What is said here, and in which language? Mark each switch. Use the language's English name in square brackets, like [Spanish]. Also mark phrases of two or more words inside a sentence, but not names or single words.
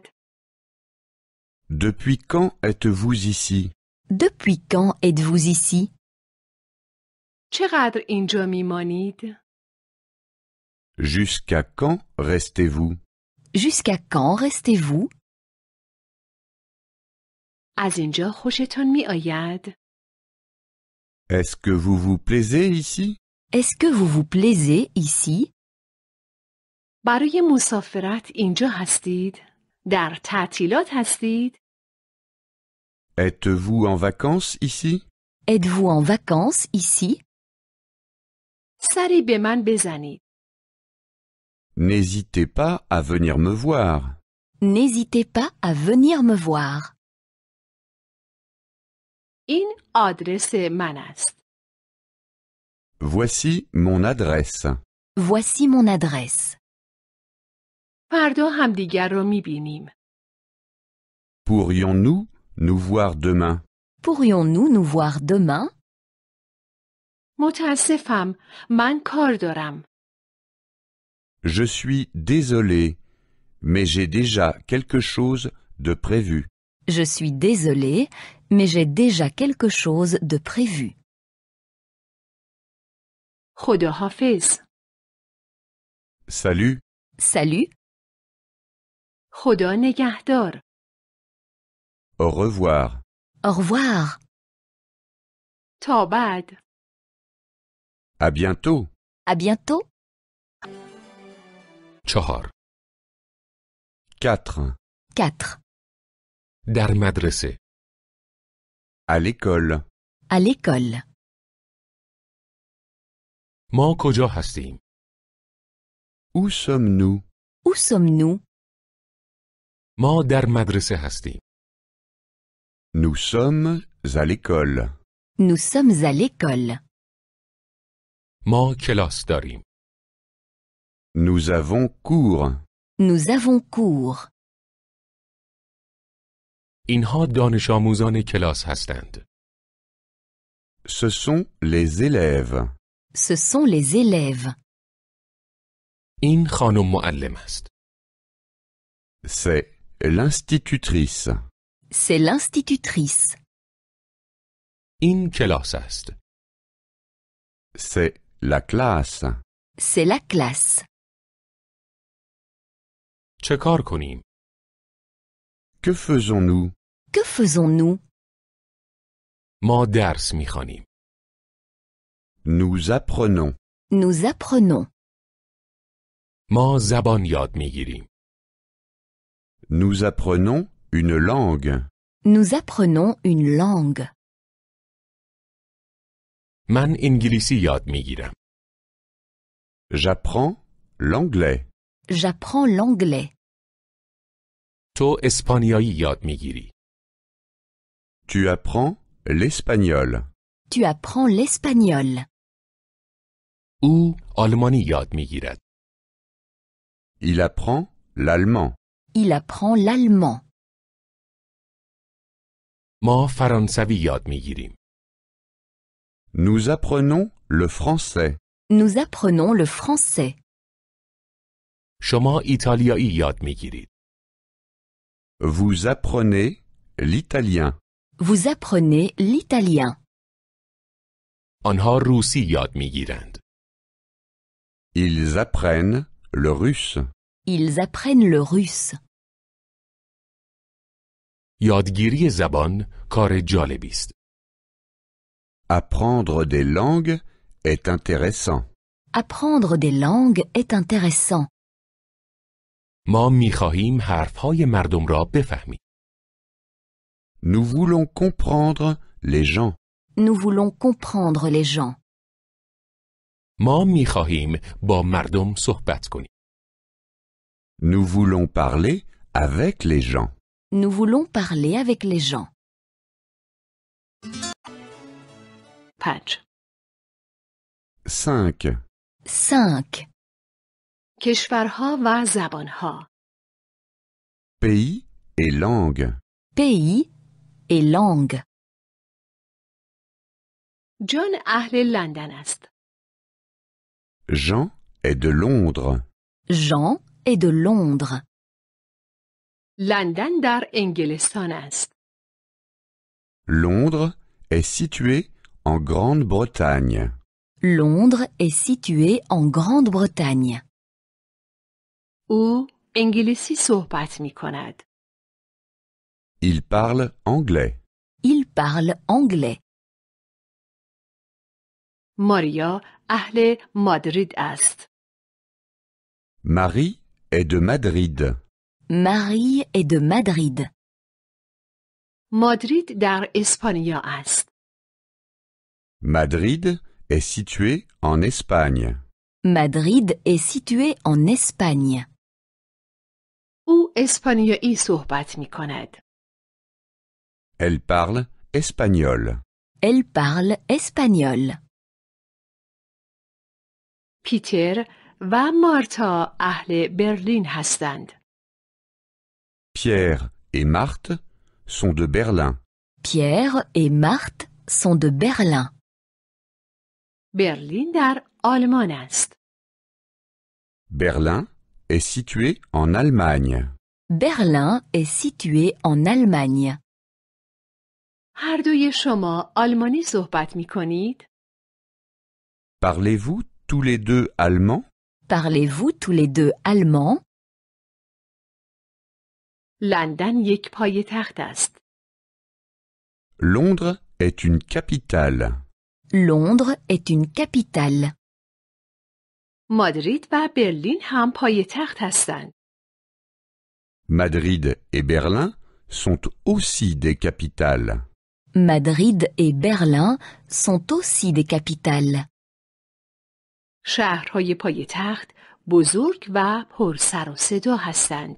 [French] Depuis quand êtes-vous ici? Depuis quand êtes-vous ici? [Persian] چقدر اینجا میمانید؟ [French] Jusqu'à quand restez-vous? Jusqu'à quand restez-vous? [Persian] از اینجا خوشتان میآید؟ [French] Est-ce que vous vous plaisez ici? Est-ce que vous vous plaisez ici? [Persian] برای مسافرت اینجا هستید؟ در تعطیلات هستید؟ [French] Êtes-vous en vacances ici? Êtes-vous en vacances ici? [Persian] سری به من بزنید. [French] N'hésitez pas à venir me voir. N'hésitez pas à venir me voir. [Persian] این آدرس من است. [French] Voici mon adresse. Voici mon adresse. [Persian] فردا همدیگر را میبینیم. [French] Pourrions-nous nous voir demain? Pourrions-nous nous voir demain? [Persian] متاسفم، من کار دارم. [French] Je suis désolé, mais j'ai déjà quelque chose de prévu. Je suis désolée, mais j'ai déjà quelque chose de prévu. [Persian] خداحافظ. [French] Salut, Salut, [Persian] خدا نگهدار. [French] au revoir. au revoir, [Persian] تا بعد. [French] À bientôt. à bientôt. 4. 4. 4. [Persian] در مدرسه. [French] À l'école. À l'école. [Persian] ما کجا هستیم؟ [French] Où sommes-nous? Où sommes-nous? [Persian] ما در مدرسه هستیم. [French] Nous sommes à l'école. Nous sommes à l'école. [Persian] ما کلاس داریم. [French] Nous avons cours. Nous avons cours. [Persian] اینها دانش آموزان کلاس هستند. [French] Ce sont les élèves. Ce sont les élèves. [Persian] این خانم معلم است. [French] C'est l'institutrice. C'est l'institutrice. [Persian] این کلاس است. [French] C'est la classe. C'est la classe. [Persian] چه کار کنیم؟ [French] Que faisons-nous? Que faisons-nous? [Persian] ما درس می‌خوانیم. [French] Nous apprenons. Nous apprenons. [Persian] ما زبان یاد می‌گیریم. [French] Nous apprenons une langue. Nous apprenons une langue. [Persian] من انگلیسی یاد می‌گیرم. [French] J'apprends l'anglais. J'apprends l'anglais. [Persian] تو اسپانیایی یاد می‌گیری. [French] Tu apprends l'espagnol. Tu apprends l'espagnol. [Persian] او آلمانی یاد می‌گیرد. [French] Il apprend l'allemand. Il apprend l'allemand. [Persian] ما فرانسوی یاد می‌گیریم. [French] Nous apprenons le français. Nous apprenons le français. [Persian] شما ایتالیایی یاد میگیرید. [French] Vous apprenez l'italien. Vous apprenez l'italien. [Persian] آنها روسی یاد میگیرند. [French] Ils apprennent le russe. Ils apprennent le russe. [Persian] یادگیری زبان کار جالبی است. [French] Apprendre des langues est intéressant. Apprendre des langues est intéressant. [Persian] ما میخواهیم حرفهای مردم را بفهمیم. [French] Nous voulons comprendre les gens. Nous voulons comprendre les gens. [Persian] ما میخواهیم با مردم صحبت کنیم. [French] Nous voulons parler avec les gens. Nous voulons parler avec les gens. 5. 5. 5. [Persian] کشورها و زبانها. [French] Pays et langues. Pays et langue. [Persian] جان اهل لندن است. [French] Jean est de Londres. Jean est de Londres. [Persian] لندن در انگلستان است. [French] Londres est situé en Grande-Bretagne. Londres est situé en Grande-Bretagne. [Persian] او انگلیسی صحبت می کند. [French] Il parle anglais. Il parle anglais. [Persian] ماریا اهل مادرید است. [French] Marie est de Madrid. Marie est de Madrid. [Persian] مادرید در اسپانیا است. [French] Madrid est situé en Espagne. Madrid est situé en Espagne. [Persian] او اسپانیایی صحبت می کند. [French] Elle parle espagnol. Elle parle espagnol. [Persian] پیتر و مارتا اهل برلین هستند. [French] Pierre et Marthe sont de Berlin. Pierre et Marthe sont de Berlin. [Persian] برلین در آلمان است. [French] Berlin est situé en Allemagne. Berlin est situé en Allemagne. [Persian] هر دوی شما آلمانی صحبت می کنید؟ [French] Parlez-vous tous les deux allemand? Parlez-vous tous les deux allemand? [Persian] لندن یک پایتخت است. [French] Londres est une capitale. Londres est une capitale. [Persian] مادرید و برلین هم پایتخت هستند. [French] Madrid et Berlin sont aussi des capitales. Madrid et Berlin sont aussi des capitales. [Persian] شهرهای پایتخت بزرگ و پر سر و صدا هستند.